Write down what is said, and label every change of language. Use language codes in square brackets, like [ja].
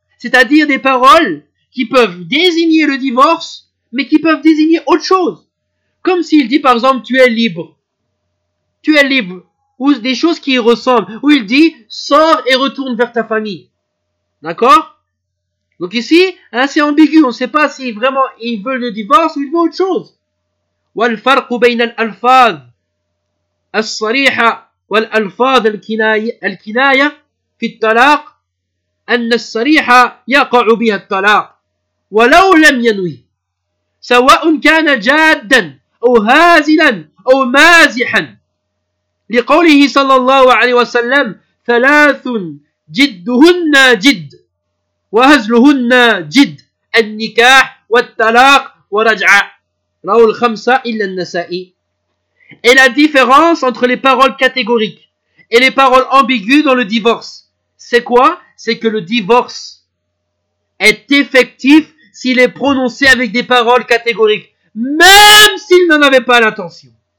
[fr] C'est-à-dire des paroles qui peuvent désigner le divorce, mais qui peuvent désigner autre chose. Comme s'il dit par exemple, tu es libre. Tu es libre. Ou des choses qui y ressemblent. Ou il dit, sors et retourne vers ta famille. D'accord? Donc ici, hein, c'est ambigu. On ne sait pas si vraiment il veut le divorce ou il veut autre chose. [ar] والفرق بين الألفاظ الصريحة والألفاظ الكناية في الطلاق أن الصريح يقع بها الطلاق ولو لم ينوي سواء كان جادا أو هازلا أو مازحا لقوله صلى الله عليه وسلم ثلاث جدهن جد وهزلهن جد النكاح والطلاق ورجع رواه الخمسة إلا النسائي. [fr] Et la différence entre les paroles catégoriques et les paroles ambiguës dans le divorce, c'est quoi? C'est que le divorce est effectif s'il est prononcé avec des paroles catégoriques, même s'il n'en avait pas l'intention.